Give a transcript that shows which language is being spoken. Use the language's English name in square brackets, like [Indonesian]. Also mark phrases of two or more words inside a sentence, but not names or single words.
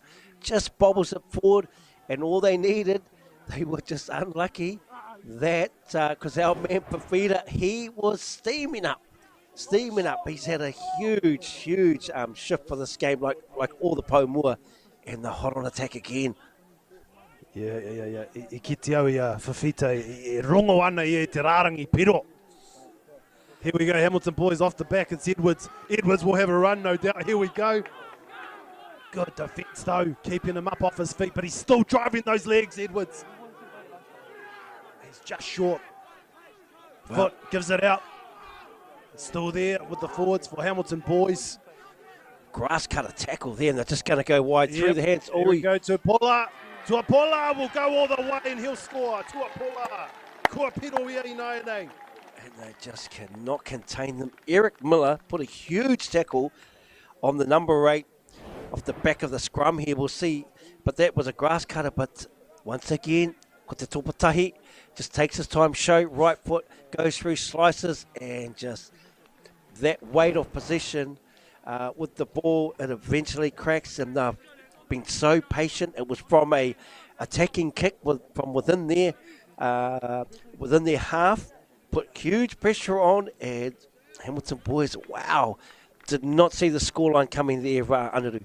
[English] Just bobbles it forward, and all they needed, they were just unlucky that because our man Pafita, he was steaming up. He's had a huge shift for this game, like all the Paumua, and the hot on attack again. Yeah. [Māori] I kiti au ia Fafita, I rongo ana I te rārangi piro. [English] Here we go, Hamilton Boys off the back. It's Edwards. Edwards will have a run, no doubt. Here we go. Good defence though, keeping him up off his feet, but he's still driving those legs, Edwards. He's just short. Foot gives it out. Still there with the forwards for Hamilton Boys. Grass cutter tackle there, and they're just going to go wide through the hands. Here we go to Pola. Tuapola will go all the way and he'll score. [Māori] Tuapola. Kua piro ia I naenei. [English] And they just cannot contain them. Eric Miller put a huge tackle on the number 8 off the back of the scrum here. We'll see. But that was a grass cutter. But once again, [Māori] ko te topatahi [English] just takes his time. Show right foot, goes through slices, and just that weight of possession with the ball, it eventually cracks, and they've been so patient. It was from a attacking kick from within their half, put huge pressure on, and Hamilton boys, wow, did not see the scoreline coming there, Anaru.